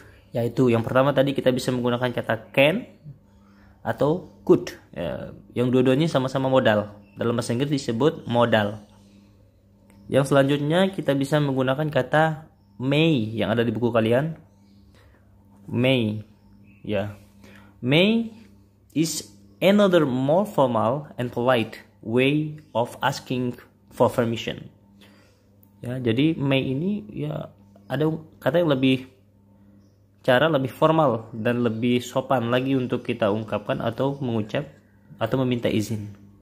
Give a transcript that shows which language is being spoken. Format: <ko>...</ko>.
<id>Yaitu yang pertama tadi kita bisa menggunakan kata can atau could. Ya, yang dua-duanya sama-sama modal. Dalam bahasa Inggris disebut modal. Yang selanjutnya kita bisa menggunakan kata may yang ada di buku kalian. May. Ya.</id> <en>May is another more formal and polite way of asking for permission.</en> <id>Ya, jadi may ini ya ada kata yang cara lebih formal dan lebih sopan lagi untuk kita ungkapkan atau mengucap atau meminta izin.</id>